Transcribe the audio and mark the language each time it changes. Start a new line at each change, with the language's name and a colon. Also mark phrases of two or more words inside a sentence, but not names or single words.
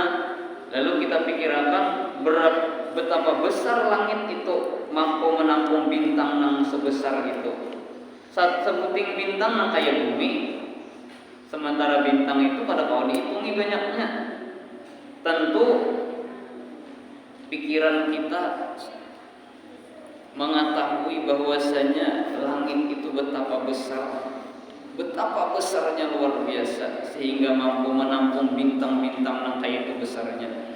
Indonesian: Lalu kita pikirakan betapa besar langit itu mampu menampung bintang nang sebesar itu. Seputing bintang nang kayak bumi. Sementara bintang itu pada kau dihitungi banyaknya. Tentu pikiran kita mengetahui bahwasanya langit itu betapa besarnya luar biasa, sehingga mampu menampung bintang-bintang yang kayak itu besarnya.